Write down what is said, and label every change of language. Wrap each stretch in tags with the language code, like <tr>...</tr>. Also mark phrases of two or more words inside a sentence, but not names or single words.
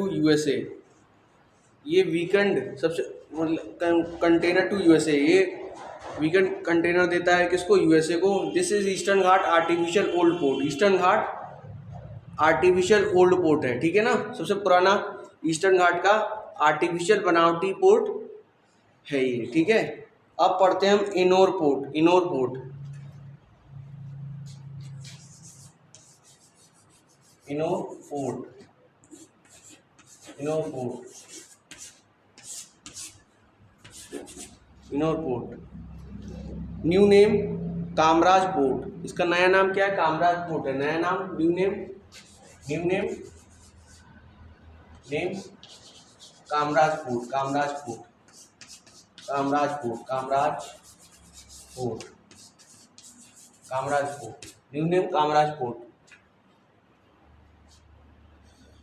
<hi>यूएसए, ये वीकेंड सबसे मतलब</hi> <en>container to USA,</en> <hi>ये वीकेंड कंटेनर देता है किसको, यूएसए को।</hi> <en>This is Eastern Ghat artificial old port, Eastern Ghat artificial old port</en> <hi>है, ठीक है ना, सबसे पुराना ईस्टर्न घाट का आर्टिफिशियल बनावटी पोर्ट है ये, ठीक है। अब पढ़ते हैं हम इनोर पोर्ट, इनोर पोर्ट, इनोर पोर्ट, इनोर पोर्ट, इनोर पोर्ट।</hi> <en>New name Kamraj Port,</en> <hi>इसका नया नाम क्या है, कामराज पोर्ट है, नया नाम,</hi> <en>new name, new name, name</en> <hi>कामराज पोर्ट, कामराज पोर्ट, कामराज पोर्ट, कामराज पोर्ट, कामराज पोर्ट,</hi> <en>new name</en> <hi>कामराज पोर्ट।</hi>